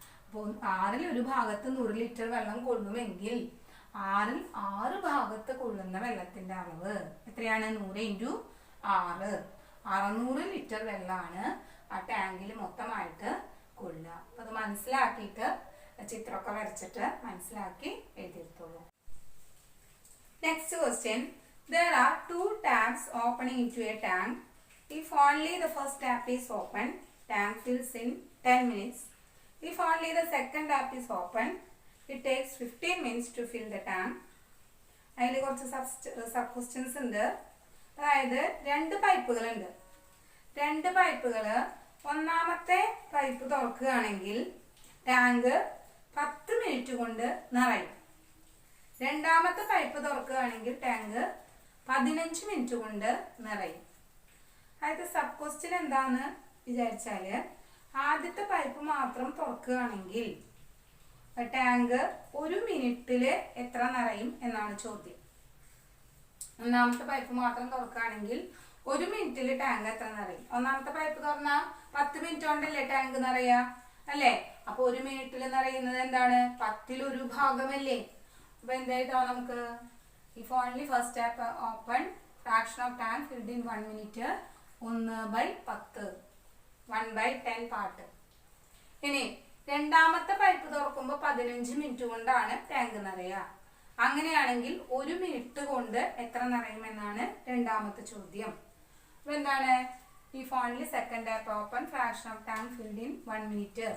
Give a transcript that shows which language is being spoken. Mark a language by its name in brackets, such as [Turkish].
[Malayalam] അപ്പോൾ 6-ൽ-1 ഭാഗത്ത് 100 ലിറ്റർ വെള്ളം കൊള്ളുമെങ്കിൽ 6-ൽ 6 ഭാഗത്ത് കൊള്ളുന്ന വെള്ളത്തിന്റെ അളവ് എത്രയാണ്? 100 × 6, 600 ലിറ്റർ വെള്ളമാണ് ആ ടാങ്കിൽ മൊത്തമായിട്ട് കൊള്ളുക. അപ്പൊ അത് മനസ്സിലാക്കിയിട്ട് ചിത്രമൊക്കെ വരച്ചിട്ട് മനസ്സിലാക്കി എഴുതിയെടുത്തോളൂ. [English] Next question. There are 2 taps opening into a tank. If only the first tap is open, tank fills in 10 minutes. If only the second tap is open, it takes 15 minutes to fill the tank. [Malayalam] അതിൽ കുറച്ച് sub questions ഉണ്ട്. അതായത് 2 പൈപ്പുകളുണ്ട്. 2 പൈപ്പുകള്, ഒന്നാമത്തെ pipe തുറക്കുകയാണെങ്കിൽ tank 10 minute കൊണ്ട് നിറയും. രണ്ടാമത്തെ pipe തുറക്കുകയാണെങ്കിൽ tank 15 minute കൊണ്ട് നിറയും. അതായത് സബ് ക്വസ്റ്റ്യൻ എന്താന്ന് വിചാരിച്ചാല്, ആദ്യത്തെ പൈപ്പ് മാത്രം തുറക്കുകയാണെങ്കിൽ ടാങ്ക് 1 മിനിറ്റില് എത്ര നിറയും എന്നാണ് ചോദ്യം. ഒന്നാമത്തെ പൈപ്പ് മാത്രം തുറക്കുകയാണെങ്കിൽ 1 മിനിറ്റിൽ ടാങ്ക് എത്ര നിറയും? ഒന്നാമത്തെ പൈപ്പ് തുറന്നാൽ 10 മിനിറ്റ് കൊണ്ടല്ലേ ടാങ്ക് നിറയുക, അല്ലേ? അപ്പൊ 1 മിനിറ്റിൽ നിറയുന്നത് എന്താണ്? 10-ൽ-1 ഭാഗമല്ലേ? അപ്പൊ എന്തായിട്ടാ നമുക്ക്? [English] If only first tap open, fraction of tank filled in 1 minute. 1/10 1/10 part. [Malayalam] ഇനി രണ്ടാമത്തെ പൈപ്പ് തുറക്കുമ്പോൾ 15 മിനിറ്റ് കൊണ്ടാണ് ടാങ്ക് നിറയുക. അങ്ങനെയാണെങ്കിൽ 1 മിനിറ്റ് കൊണ്ട് എത്ര നിറയുമെന്നാണ് രണ്ടാമത്തെ ചോദ്യം. അപ്പൊ എന്താണ് ഈ ഫോണിൽ [English] Second tap open fraction of tank filled in 1 minute.